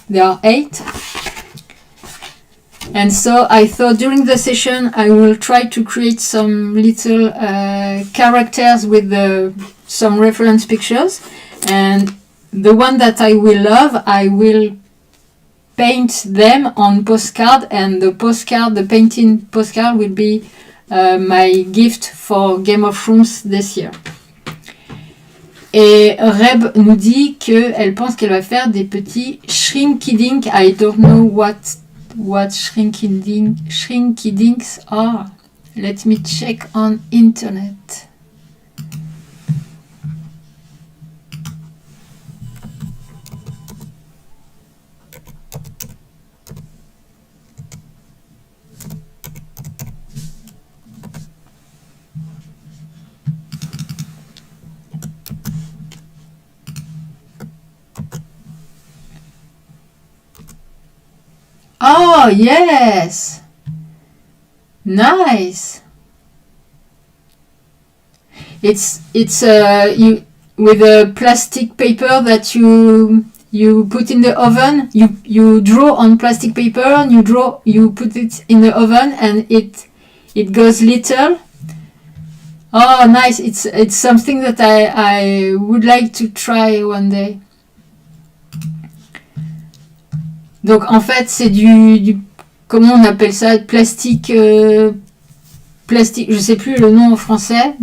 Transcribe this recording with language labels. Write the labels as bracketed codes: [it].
[en] There are 8, and so I thought during the session I will try to create some little characters with some reference pictures, and the one that I will love, I will paint them on postcard, and the painting postcard will be my gift for Game of Shrooms this year. [fr] Et Reb nous dit qu'elle pense qu'elle va faire des petits shrinky-dink. [en] I don't know what shrinky-dinks are. Let me check on internet. Oh, yes. Nice. It's you with a plastic paper that you put in the oven. You draw on plastic paper and you put it in the oven and it goes little. Oh, nice. It's something that I would like to try one day. [fr] Donc en fait c'est du comment on appelle ça, plastique, je sais plus le nom en français.